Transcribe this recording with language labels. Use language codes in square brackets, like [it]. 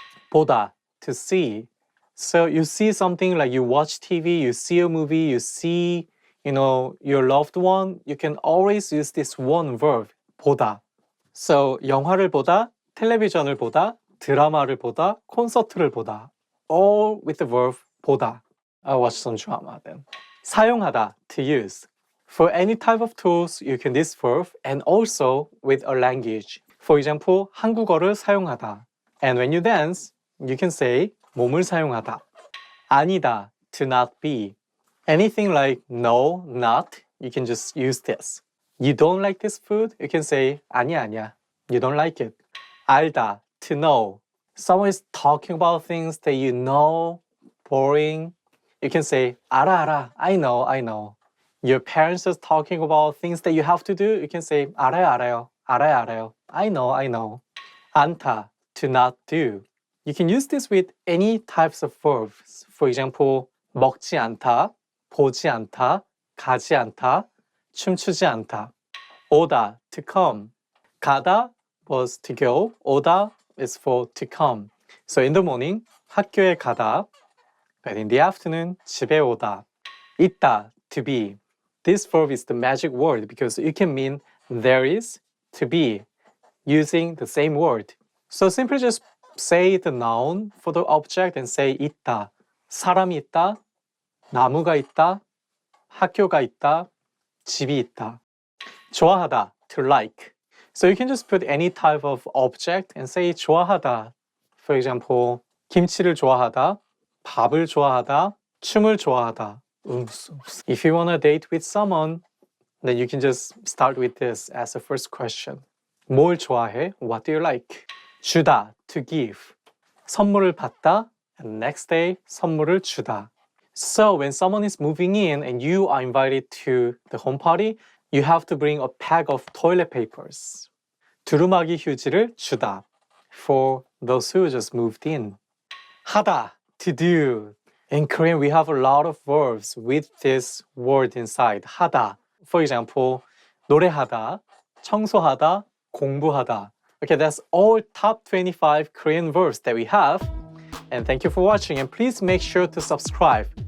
[en] 보다, to see. So you see something like you watch TV, you see a movie, you see your loved one, you can always use this one verb, 보다. [ko] So, 영화를 보다, 텔레비전을 보다, 드라마를 보다, 콘서트를 보다. [en] All with the verb 보다. I watched some drama then. 사용하다, to use. For any type of tools, you can use this verb and also with a language. For example, [ko] 한국어를 사용하다. [en] And when you dance, you can say [ko] 몸을 사용하다. [en] 아니다, to not be. Anything like no, not, you can just use this. You don't like this food, you can say [ko] 아니야, 아니야. [en] You don't like it. 알다, to know. Someone is talking about things that you know, boring. You can say [ko] 알아, 알아. [en] I know, I know. Your parents are talking about things that you have to do. You can say [ko] 알아요, 알아요. 알아요, 알아요. [en] I know, I know. 않다, to not do. You can use this with any types of verbs. For example, [ko] 먹지 않다, 보지 않다, 가지 않다, 춤추지 않다. [en] 오다, to come. 가다 was to go. 오다 is for to come. So in the morning, [ko] 학교에 가다. [en] But in the afternoon, [ko] 집에 오다. [en] 있다, to be. This verb is the magic word because it can mean there is, to be, using the same word. So simply just say the noun for the object and say 있다. [ko] 사람이 있다, 나무가 있다, 학교가 있다, 집이 있다. [en] 좋아하다, to like. So you can just put any type of object and say 좋아하다. For example, [ko] 김치를 좋아하다, 밥을 좋아하다, 춤을 좋아하다. [en] If you want to date with someone, then you can just start with this as the first question. [ko] 뭘 좋아해? [en] What do you like? 주다, to give. [ko] 선물을 받다, [en] and next day, [ko] 선물을 주다. [en] So when someone is moving in and you are invited to the home party, you have to bring a pack of toilet papers. [ko] 두루마기 휴지를 주다. [en] For those who just moved in. 하다, to do. In Korean, we have a lot of verbs with this word inside. [ko] 하다. [en] For example, [ko] 노래하다, 청소하다, 공부하다. [en] Okay, that's all top 25 Korean verbs that we have. And thank you for watching. And please make sure to subscribe.